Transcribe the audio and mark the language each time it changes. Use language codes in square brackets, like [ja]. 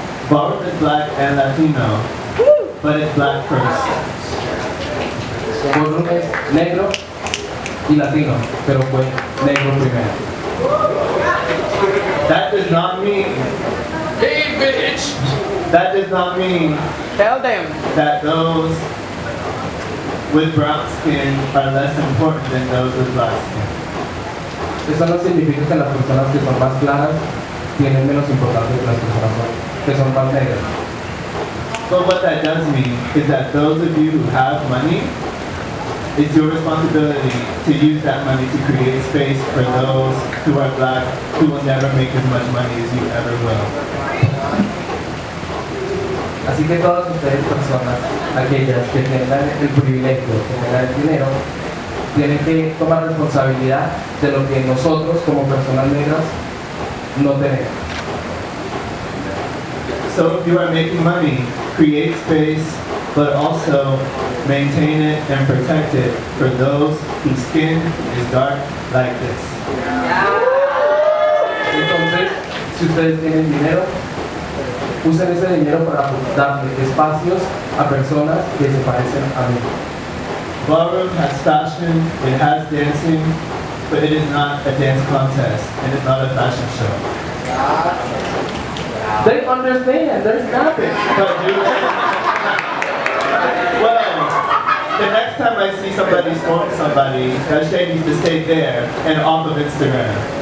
[en] Ballroom is black and Latino, but it's black first. [es] Ballroom es negro y latino, pero fue negro primero. [en] That does not mean. Hey, bitch! That does not mean. Tell them. That those with brown skin are less important than those with black skin. [es] Eso no significa que las personas que son más claras tienen menos importancia que las personas que son más negras. [en] But what that does mean is that those of you who have money, it's your responsibility to use that money to create space for those who are black, who will never make as much money as you ever will. [es] Así que todas ustedes personas, aquellas que tengan el privilegio, que tengan el dinero, tienen que tomar responsabilidad de lo que nosotros como personas negras no tenemos. [en] So if you are making money, create space, but also maintain it and protect it for those whose skin is dark like this. [es] Entonces, si ustedes tienen dinero, usen ese dinero para darle espacios a personas que se parecen a mí. [en] Ballroom has fashion, it has dancing, but it is not a dance contest, and it's not a fashion show. They understand, there's nothing. But well, the next time I see somebody scorn somebody, that shade needs to stay there and off of Instagram.